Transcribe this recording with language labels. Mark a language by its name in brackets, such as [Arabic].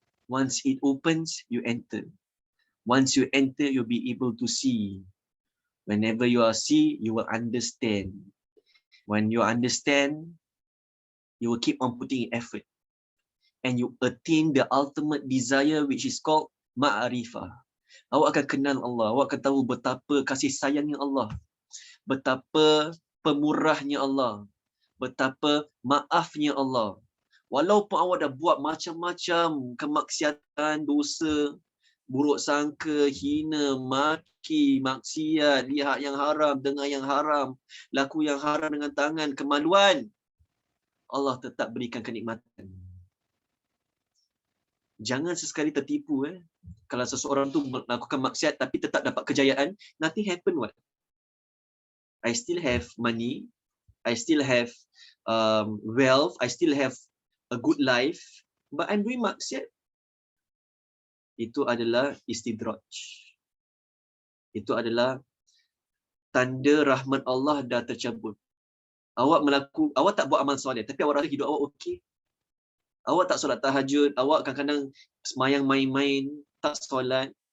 [English] Once it opens, you enter. Once you enter, you'll be able to see. Whenever you are see, you will understand. When you understand, you will keep on putting in effort. And you attain the ultimate desire, which is called ma'arifah. [Malay] Awak akan kenal Allah. Awak akan tahu betapa kasih sayangnya Allah. Betapa pemurahnya Allah. Betapa maafnya Allah. Walaupun awak dah buat macam-macam kemaksiatan, dosa, buruk sangka, hina, maki, maksiat, lihat yang haram, dengar yang haram, laku yang haram dengan tangan, kemaluan, Allah tetap berikan kenikmatan. Jangan sesekali tertipu. Kalau seseorang tu melakukan maksiat tapi tetap dapat kejayaan, [English] nothing happen what? I still have money, I still have wealth, I still have a good life, but I'm doing maksiat. [Malay] Itu adalah istidraj. Itu adalah tanda rahmat Allah dah tercabut. Awak tak buat amal soleh, tapi awak rasa hidup awak okey. Awak tak solat tahajud, awak kadang-kadang semayang main-main, tak solat.